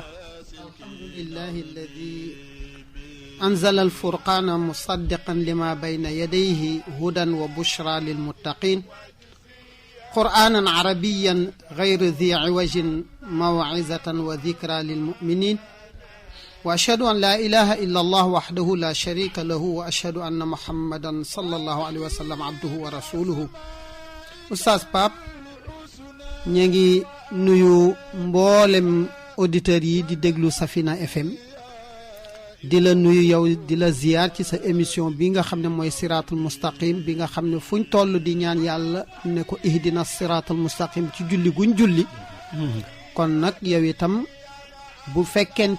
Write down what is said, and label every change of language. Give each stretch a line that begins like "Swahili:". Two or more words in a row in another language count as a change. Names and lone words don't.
Arabic: الحمد لله الذي أنزل الفرقان مصدقا لما بين يديه هدى وبشرى للمتقين قرآنا عربيا غير ذي عوج موعظة وذكرى للمؤمنين وأشهد أن لا إله إلا الله وحده لا شريك له وأشهد أن محمدا صلى الله عليه وسلم عبده ورسوله Oustaz Pape
Wolof: ñu ngi nuyu mboolem auditeurs yi di déglu Safina FM di la nuyu yow di la ziyaar ci sa émission bi nga xam ne mooy
Arabic: الصراط المستقيم
Wolof: bi nga xam ne fuñ toll di ñaan yàlla ne ko
Arabic: اهدنا الصراط المستقيم
Wolof: ci julli guñ julli kon nag yow itam bu fekkente